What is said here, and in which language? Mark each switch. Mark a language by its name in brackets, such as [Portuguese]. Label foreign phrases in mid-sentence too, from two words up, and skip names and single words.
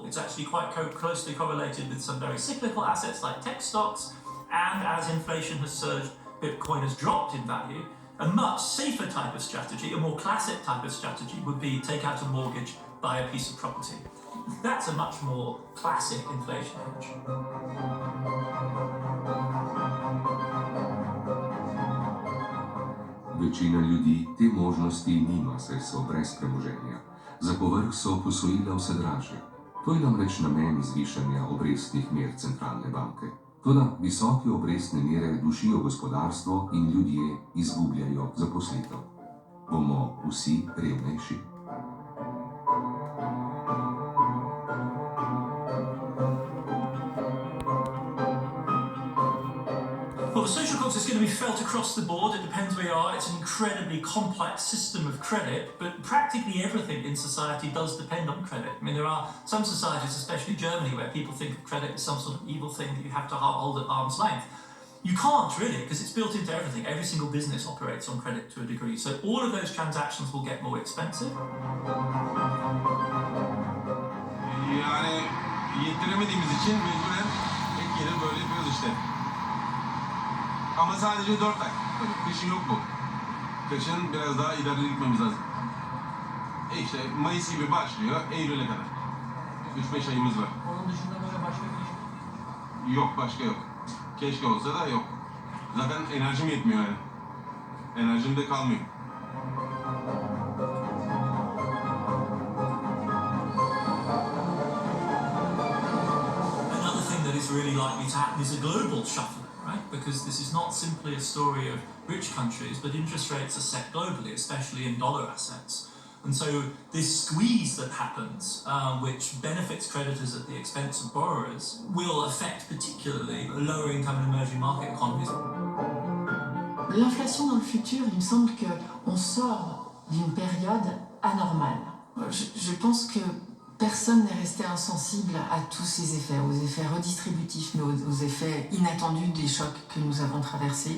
[English] It's actually quite closely correlated with some very cyclical assets like tech stocks, and as inflation has surged, Bitcoin has dropped in value. A much safer type of strategy, a more classic type of strategy, would be take out a mortgage, buy a piece of property. That's a much more classic inflation hedge. [Slovenian] Večina ljudi te možnosti nima, saj so brez premoženja. Za povrh so posojila vse dražje. To je namreč namen zvišanja obrestnih mer centralne banke. Toda visoke obrestne mere dušijo gospodarstvo in ljudje izgubljajo zaposlitev. Bomo vsi revnejši? [English] Well, the social cost is going to be felt across the board. It depends where you are. It's an incredibly complex system of credit, but practically everything in society does depend on credit. I mean, there are some societies, especially Germany, where people think of credit as some sort of evil thing that you have to hold at arm's length. You can't really, because it's built into everything. Every single business operates on credit to a degree. So all of those transactions will get more expensive. [Turkish] Yani yettiremediğimiz için mecburen tek yere böyle yapıyoruz işte. Ama sadece 4 ay. Kışı yok bu. kışın biraz daha ileride gitmemiz lazım. İşte Mayıs gibi başlıyor, Eylül'e kadar. 3-5 ayımız var. Onun dışında böyle başka bir iş Yok, başka yok. Keşke olsa da yok. Zaten enerjim yetmiyor yani. Enerjim de kalmıyor. [English] Another thing that is really likely to happen is a global shuffle, right? Because this is not simply a story of rich countries, but interest rates are set globally, especially in dollar assets. And so this squeeze that happens, which benefits creditors at the expense of borrowers, will affect particularly lower income and emerging market economies. [French] L'inflation dans le futur, il me semble qu'on sort d'une période anormale. Je pense que personne n'est resté insensible à tous ces effets, aux effets redistributifs, mais aux effets inattendus des chocs que nous avons traversés.